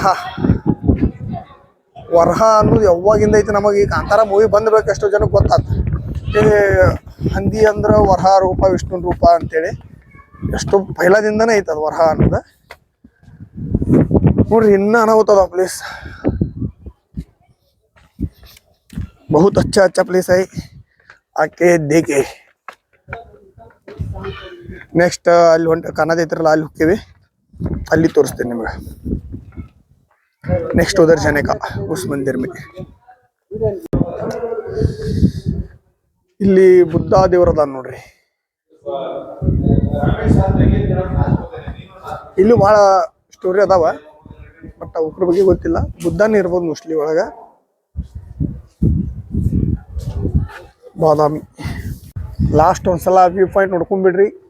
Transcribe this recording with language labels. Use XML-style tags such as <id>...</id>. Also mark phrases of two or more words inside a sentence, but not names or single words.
<kn>ವರಹ ಅನ್ನೋದು ಯಾವಾಗಿಂದ ಐತಿ ನಮಗೆ ಈ ಕಾಂತಾರ ಮೂವಿ ಬಂದ್ಬೇಕು ಎಷ್ಟೋ ಜನಕ್ಕೆ ಗೊತ್ತಾತ ಹಂದಿ ಅಂದ್ರೆ ವರಹ ರೂಪ ವಿಷ್ಣು ರೂಪ ಅಂತೇಳಿ ಎಷ್ಟು ಪೈಲದಿಂದನೇ ಐತೆ ಅದು ವರಹ ಅನ್ನೋದು ನೋಡ್ರಿ ಇನ್ನ ಅನಾಹುತದ ಪ್ಲೇಸ್</kn> <hi>बहुत अच्छा प्लेस है आके देखे</hi> <kn>नेक्स्ट ಅಲ್ಲಿ ಹೊಂಟ ಕಾಣದೈತ್ರಲ್ಲ ಅಲ್ಲಿ ಹೋಗ್ತೀವಿ ಅಲ್ಲಿ ತೋರಿಸ್ತೀನಿ ನಿಮಗೆ</kn> <hi>नेक्स्ट उधर जाने का उस मंदिर में</hi> <kn>ಇಲ್ಲಿ ಬುದ್ಧ ದೇವರದ ನೋಡ್ರಿ ಇಲ್ಲಿ ಭಾಳ ಸ್ಟೋರಿ ಅದಾವ ಬಟ್ ಅವ್ರ ಬಗ್ಗೆ ಗೊತ್ತಿಲ್ಲ ಬುದ್ಧನೇ ಇರ್ಬೋದು ಮೋಸ್ಟ್ಲಿ ಒಳಗ ಬಾದಾಮಿ ಲಾಸ್ಟ್ ಒಂದ್ಸಲ</kn> <en>view point</en> <kn>ನೋಡ್ಕೊಂಡ್ಬಿಡ್ರಿ</kn>